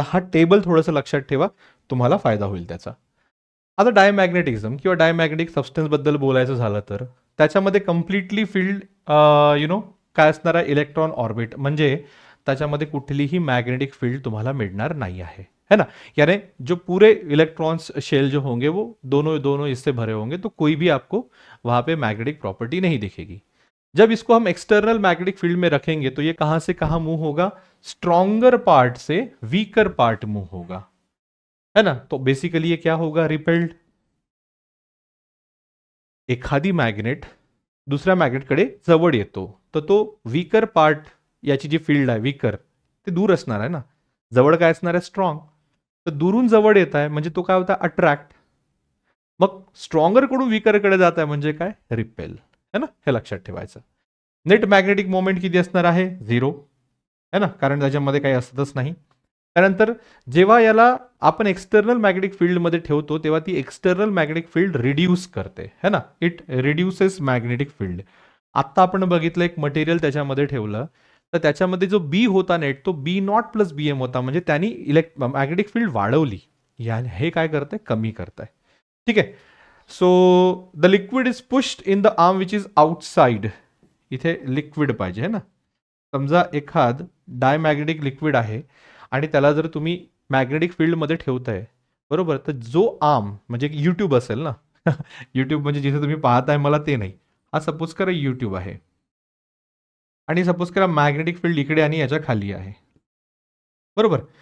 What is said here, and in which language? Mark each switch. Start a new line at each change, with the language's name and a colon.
Marathi: तर हा टेबल थोडंसं लक्षात ठेवा, तुम्हाला फायदा होईल त्याचा. आता डायमॅग्नेटिझम किंवा डायमॅग्नेटिक सबस्टन्सबद्दल बोलायचं झालं तर त्याच्यामध्ये कम्प्लिटली फील्ड काय असणार आहे, इलेक्ट्रॉन ऑर्बिट, म्हणजे त्याच्यामध्ये कुठलीही मॅग्नेटिक फील्ड तुम्हाला मिळणार नाही आहे, है ना.
Hindi: यानी जो पूरे इलेक्ट्रॉन्स शेल जो होंगे वो दोनों इससे भरे होंगे, तो कोई भी आपको वहां पे मैग्नेटिक प्रॉपर्टी नहीं दिखेगी. जब इसको हम एक्सटर्नल मैग्नेटिक फील्ड में रखेंगे तो ये कहां से कहां मूव होगा, स्ट्रॉन्गर पार्ट से वीकर पार्ट मूव होगा, है ना. तो बेसिकली ये क्या होगा, रिपेल्ड.
Marathi: एखादी मॅग्नेट दुसऱ्या मॅग्नेटकडे जवळ येतो तर तो वीकर पार्ट, याची जी फील्ड आहे वीकर, ते दूर असणार आहे ना, जवळ काय असणार आहे, स्ट्रॉंग. तर दुरून जवळ येत आहे म्हणजे तो काय होता, अट्रॅक्ट. मग स्ट्रॉंगर कडून वीकरकडे जात आहे म्हणजे काय, रिपेल, है ना. हे लक्षात ठेवायचं. नेट मॅग्नेटिक मोमेंट किती असणार आहे, 0, है ना, कारण त्याच्यामध्ये काही असतच नाही. त्यानंतर जेव्हा याला आपण एक्सटर्नल मॅग्नेटिक फील्डमध्ये ठेवतो तेव्हा ती एक्सटर्नल मॅग्नेटिक फील्ड रिड्यूस करते, है ना,
English: It reduces magnetic field.
Marathi: आत्ता आपण बघितलं एक मटेरियल त्याच्यामध्ये ठेवलं तर त्याच्यामध्ये जो बी होता नेट तो B0 + BM होता, म्हणजे त्यांनी मॅग्नेटिक फील्ड वाढवली. हे काय करतंय, कमी करताय. ठीक आहे.
English: So the liquid is pushed in the arm which is outside.
Marathi: इथे लिक्विड पाहिजे, है ना. समजा एखाद डायमॅग्नेटिक लिक्विड आहे आणि त्याला जर तुम्ही मॅग्नेटिक फील्डमध्ये ठेवताय, बरोबर, तर जो आर्म म्हणजे यूट्यूब असेल ना यूट्यूब म्हणजे जिथे तुम्ही पाहताय मला ते नाही, हा सपोज करा यूट्यूब आहे आणि सपोज करा मॅग्नेटिक फील्ड इकडे आणि याच्या खाली आहे, बरोबर.